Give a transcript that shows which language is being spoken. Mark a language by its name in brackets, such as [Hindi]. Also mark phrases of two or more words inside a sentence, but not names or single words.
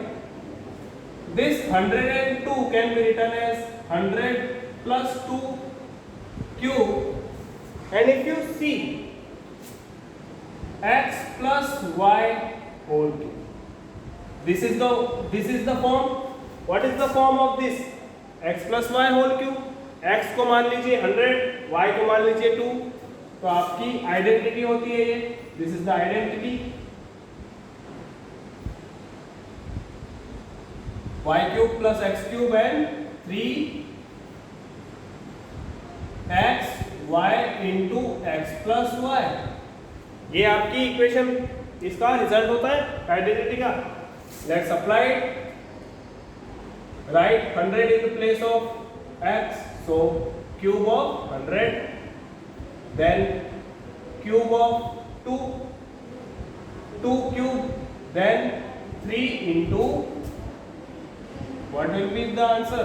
[English] This 102 can be written as 100 plus 2 cube, and if you see x plus y whole cube, this is the form. What is the form of this? X plus y whole cube. [Hindi] x को मान लीजिए 100, y को मान लीजिए 2, तो आपकी आइडेंटिटी होती है ये. [English] this is the identity. y cube plus x cube and 3x y into x plus y. [Hindi] ये आपकी इक्वेशन, इसका रिजल्ट होता है आइडेंटिटी का. [English] let's apply it. राइट 100 in the place of x, so cube of 100, then cube of 2 cube, then 3 into, what will be the answer?